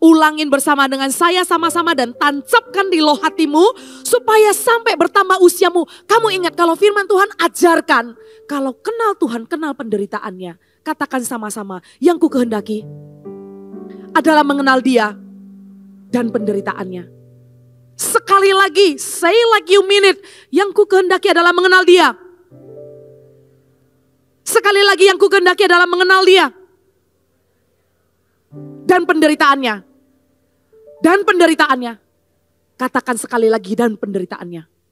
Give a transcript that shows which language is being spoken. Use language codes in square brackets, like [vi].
[id] Ulangin bersama dengan saya sama-sama dan tancapkan di loh hatimu. Supaya sampai bertambah usiamu. Kamu ingat kalau firman Tuhan ajarkan. Kalau kenal Tuhan, kenal penderitaannya. Katakan sama-sama, yang ku kehendaki adalah mengenal Dia dan penderitaannya. Sekali lagi, [en] say like you mean it. [id] Yang ku kehendaki adalah mengenal Dia. Sekali lagi yang ku kehendaki adalah mengenal Dia. Dan penderitaannya. Dan penderitaannya. Katakan sekali lagi, dan penderitaannya.